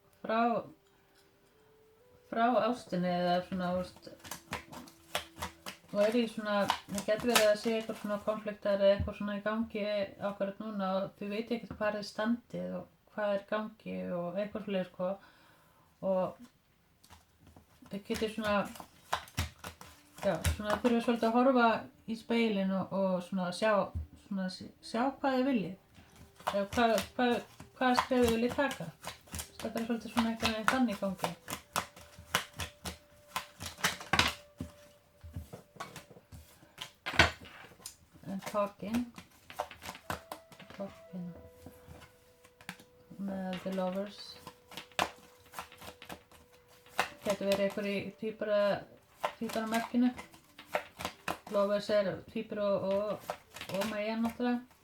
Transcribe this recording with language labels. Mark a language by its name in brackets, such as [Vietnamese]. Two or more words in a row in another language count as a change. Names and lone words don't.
[Icelandic] frá ástinni eða svona, og í svona, það getur verið að sé eitthvað svona konfliktar eða eitthvað svona í gangi akkurat núna og þið veit ekkert hvað þið standið og hvað er í gangi og eitthvað svolítið og þið getur svona, já, svona þurfum við svolítið að horfa í speilin og svona sjá hvað þið viljið eða hvað skref þið viljið taka. Þetta er svolítið svona eitthvað þannig í gangi. [English] And talking með the lovers. [Icelandic] Getur verið eitthvað í tvíbaramerkinu. Lovers er tvíbur og Maja náttúrulega.